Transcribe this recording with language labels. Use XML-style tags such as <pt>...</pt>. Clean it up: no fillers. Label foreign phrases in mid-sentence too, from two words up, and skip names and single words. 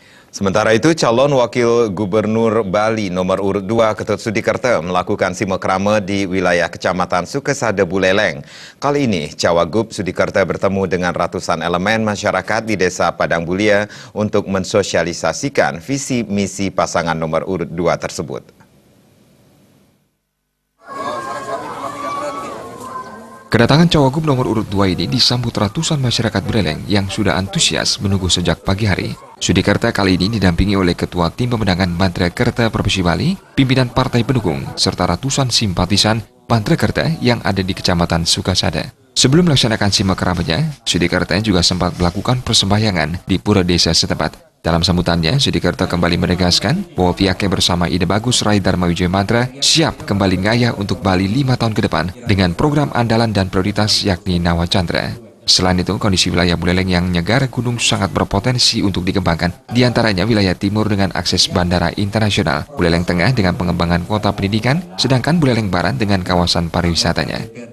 <id>Sementara itu, calon wakil gubernur Bali nomor urut 2 Ketut Sudikerta melakukan simekrama di wilayah Kecamatan Sukesada Buleleng. Kali ini, Cawagup Sudikerta bertemu dengan ratusan elemen masyarakat di Desa Padang Bulia untuk mensosialisasikan visi misi pasangan nomor urut 2 tersebut. Kedatangan Cawagup nomor urut 2 ini disambut ratusan masyarakat Buleleng yang sudah antusias menunggu sejak pagi hari. Sudikerta kali ini didampingi oleh Ketua Tim Pemenangan Mantrekerta Provinsi Bali, pimpinan partai pendukung, serta ratusan simpatisan Mantrekerta yang ada di Kecamatan Sukesada. Sebelum melaksanakan simakramanya, Sudikerta juga sempat melakukan persembahyangan di pura desa setempat. Dalam sambutannya, Sudikerta kembali menegaskan bahwa pihaknya bersama Ide Bagus Rai Dharma Wijaya Mantra siap kembali ngayah untuk Bali 5 tahun ke depan dengan program andalan dan prioritas yakni Nawa Chandra. Selain itu, kondisi wilayah Buleleng yang</id> <ban>nyegar gunung</ban> <id>sangat berpotensi untuk dikembangkan. Di antaranya wilayah timur dengan akses bandara internasional, Buleleng Tengah dengan pengembangan kota pendidikan, sedangkan Buleleng Barat dengan kawasan pariwisatanya.</id>